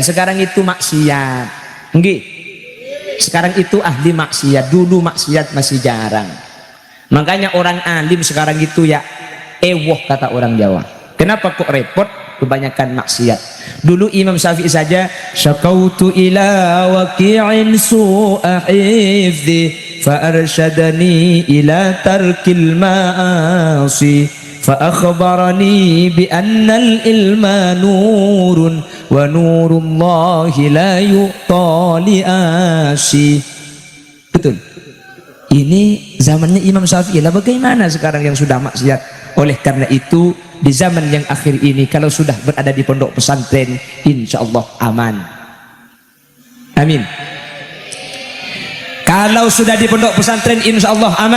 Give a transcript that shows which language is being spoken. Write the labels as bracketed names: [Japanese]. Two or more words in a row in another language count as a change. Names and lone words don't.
[Indonesian] Sekarang itu maksiat. Nggih. Sekarang itu ahli maksiat. Dulu maksiat masih jarang. Makanya orang alim sekarang itu ya ewoh kata orang Jawa. Kenapa kok repot? Kebanyakan maksiat. Dulu Imam Syafi'i saja, [Arabic] شكوت إلى وكيع سوء حفظي فأرشدني إلى ترك المعاصي فأخبرني بأن العلم نور ونور الله لا يؤتى لعاصي. [Indonesian] Betul. Ini zamannya Imam Syafi'i lah. Bagaimana sekarang yang sudah maksiat? Oleh karena itu di zaman yang akhir ini kalau sudah berada di pondok pesantren [Arabic] إن شاء الله [Indonesian] aman. Amin. Kalau sudah di pondok pesantren [Arabic] إن شاء الله [Indonesian] aman.